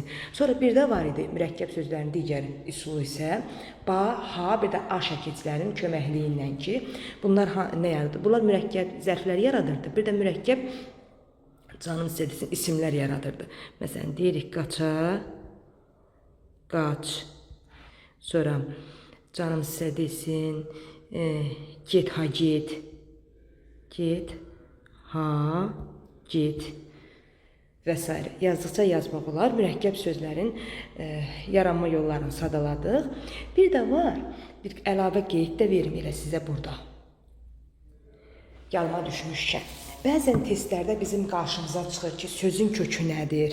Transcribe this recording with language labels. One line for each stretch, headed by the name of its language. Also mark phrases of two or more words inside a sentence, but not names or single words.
Azerbaijani: Sonra bir də var idi mürəkkəb sözlərin digər üsulu isə ba, ha, bir də a şəkilçilərin köməkliyi ilə ki, bunlar nə yaradır? Bunlar mürəkkəb zərflər yaradırdı. Bir də mürəkkəb canım sizə desin isimlər yaradırdı. Məsələn, deyirik qaça, qaç. Sonra canım sizə desin, get ha get. Get ha get. Və s. Yazdıqca yazmaq olar. Mürəkkəb sözlərin yaranma yollarını sadaladıq. Bir də var, bir əlavə qeyd də verim elə sizə burada. Yadıma düşmüşkən. Bəzən testlərdə bizim qarşımıza çıxır ki, sözün kökü nədir?